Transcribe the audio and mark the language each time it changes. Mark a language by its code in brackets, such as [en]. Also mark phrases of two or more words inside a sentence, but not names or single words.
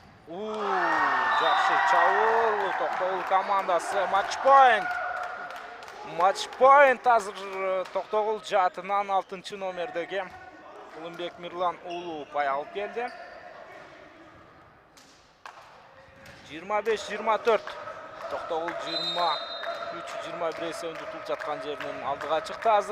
[ky] Жакшы чабуул, Токтогул командасы матч point. Матч point азыр Токтогул жаатынан 6-номердеги Кулунбек Мирлан уулу упай алып келди. 25-24. Токтогул 23-21 эсебинде утулуп жаткан жеринен алдыга чыкты азыр.